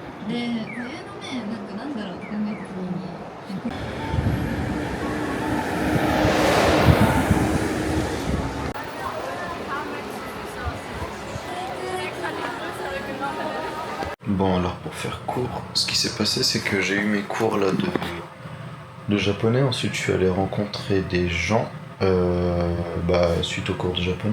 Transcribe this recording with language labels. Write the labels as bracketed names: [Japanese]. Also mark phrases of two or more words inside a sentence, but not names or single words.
[Japanese] で冬のねなんだろうって考えた時に。 [French] Bon alors pour faire court, ce qui s'est passé c'est que j'ai eu mes cours là de japonais, ensuite je suis allé rencontrer des gens suite au cours de japonais.